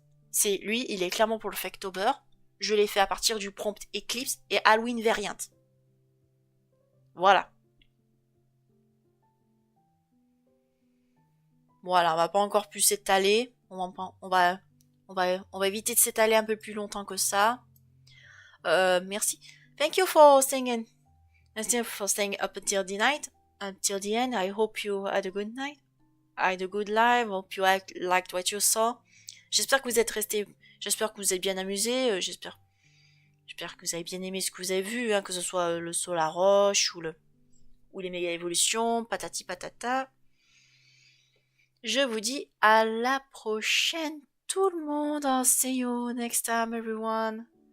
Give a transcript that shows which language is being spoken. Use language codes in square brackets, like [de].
[fr] C'est lui, il est clairement pour le Faketober. Je l'ai fait à partir du prompt Eclipse et Halloween Variant. Voilà. Voilà, on va pas encore plus s'étaler. On va éviter de s'étaler un peu plus longtemps que ça. Merci. [en] Thank you for staying up until the night, until the end. I hope you had a good night. I had a good live. Hope you liked what you saw. [fr] J'espère que vous êtes restés. J'espère que vous êtes bien amusés. J'espère que vous avez bien aimé ce que vous avez vu, hein, que ce soit le saut à la roche ou les méga évolutions, patati patata. Je vous dis à la prochaine tout le monde. [en] I'll see you next time everyone.